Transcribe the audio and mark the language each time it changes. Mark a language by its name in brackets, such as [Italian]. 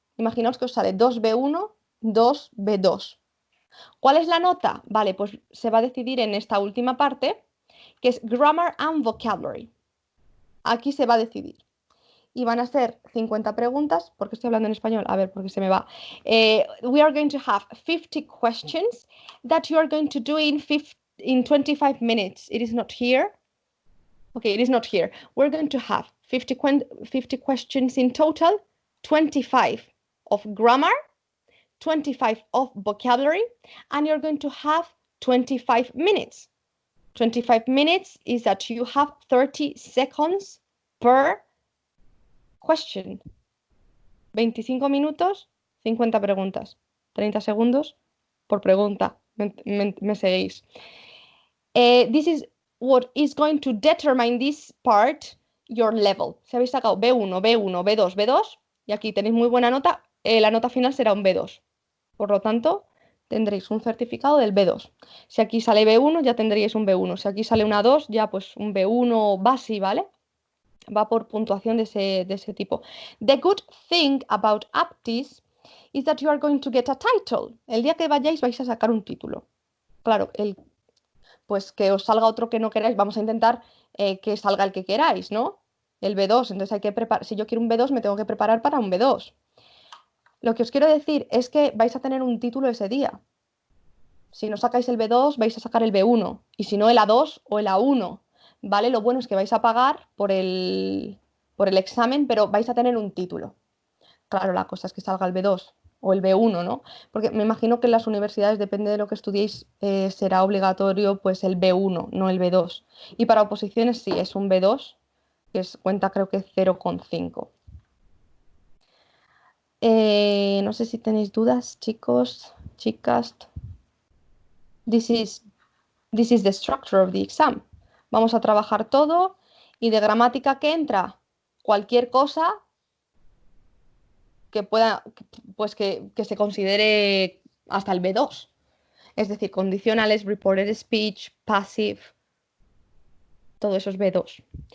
[Spanish] Imaginaos que os sale 2 B1, 2 B2. ¿Cuál es la nota? Vale, pues se va a decidir en esta última parte, que es Grammar and Vocabulary. Aquí se va a decidir. Y van a ser 50 preguntas, porque estoy hablando en español, a ver, porque se me va. [English] We are going to have 50 questions that you are going to do in 25 minutes. It is not here. Okay, it is not here. We're going to have 50 questions in total, 25 of grammar, 25 of vocabulary, and you're going to have 25 minutes. 25 minutes is that you have 30 seconds per question. [Spanish] 25 minutos, 50 preguntas. 30 segundos por pregunta. Me seguís. [English] This is what is going to determine this part, your level. [Spanish] Si habéis sacado B1, B1, B2, B2, y aquí tenéis muy buena nota, la nota final será un B2. Por lo tanto, tendréis un certificado del B2. Si aquí sale B1, ya tendríais un B1. Si aquí sale una 2, ya pues un B1 base, ¿vale? Va por puntuación de ese tipo. [English] The good thing about APATIS is that you are going to get a title. [Spanish] El día que vayáis vais a sacar un título. Claro, pues que os salga otro que no queráis, vamos a intentar que salga el que queráis, ¿no? El B2, entonces hay que preparar, si yo quiero un B2 me tengo que preparar para un B2. Lo que os quiero decir es que vais a tener un título ese día. Si no sacáis el B2 vais a sacar el B1 y si no el A2 o el A1, ¿vale? Lo bueno es que vais a pagar por el examen, pero vais a tener un título. Claro, la cosa es que salga el B2 o el B1, ¿no? Porque me imagino que en las universidades, depende de lo que estudiéis, será obligatorio pues el B1, no el B2. Y para oposiciones sí, es un B2, que cuenta creo que 0,5. No sé si tenéis dudas, chicos, chicas. [English] This is the structure of the exam. [Spanish] Vamos a trabajar todo y de gramática que entra cualquier cosa que pueda, pues que se considere hasta el B2. Es decir, condicionales, reported speech, passive, todo eso es B2.